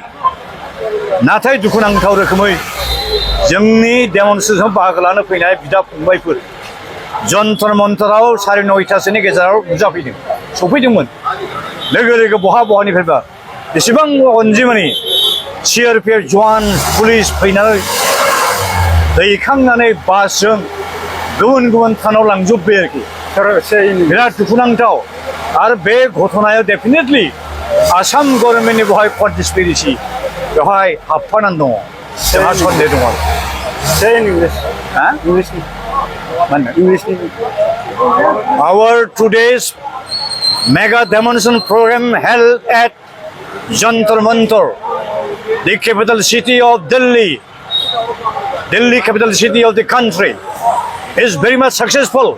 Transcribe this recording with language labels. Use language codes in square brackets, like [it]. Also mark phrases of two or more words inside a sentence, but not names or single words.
[brx] नाथाय दुखुनांथाव रोखोमै जोंनि डेमनस्ट्रेशनाव बाहागो लानो फैनाय बिदा फंबायफोर जन्तर मन्तराव 9:30 गेजेराव नुजाफैदों सफैदोंमोन लोगो लोगो बहानिफ्रायबा बेसेबां अनजिमानि CRPF जवान पुलिस फैनानै दैखांनानै बासजों गुबुन थानाव लांजोब्बाय आरोखि बिराद दुखुनांथाव। आरो बे घटनायाव डेफिनेटलि आसाम गभर्नमेन्टनि बेवहाय कन्सपिरेसि बेवहाय हाबफानानै दङ जोंहा सन्देह दङ। [en] Our today's mega demonstration program held at Jantar Mantar, the capital city of Delhi, capital city of the country, is very much successful.